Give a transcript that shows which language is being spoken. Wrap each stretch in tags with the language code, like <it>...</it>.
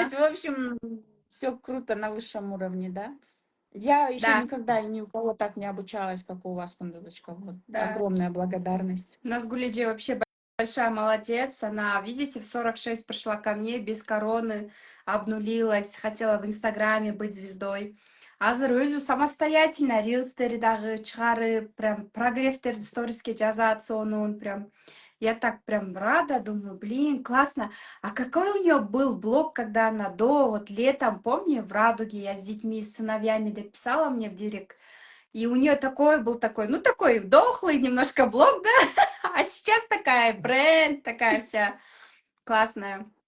<ru>есть, в общем, все круто на высшем уровне, да? Я еще да, никогда и ни у кого так не обучалась, как у вас, Кундулочка. Вот да. огромная благодарность. У нас Гулиджи вообще большая молодец. Она, видите, в 46 пришла ко мне без короны, обнулилась, хотела в Инстаграме быть звездой.</ru> <ky>Азыр өзү самостоятельно рилстердагы чыгарып, прям прогревтерди сториске жазат сонун, прям.</ky> <ru>Я так прям рада, думаю, блин, классно. А какой у нее был блог, когда она вот летом, помню, в Радуге я с детьми, с сыновьями дописала мне в директ. И у нее такой был такой, ну такой дохлый немножко блог, да, а сейчас такая бренд, такая вся классная.</ru>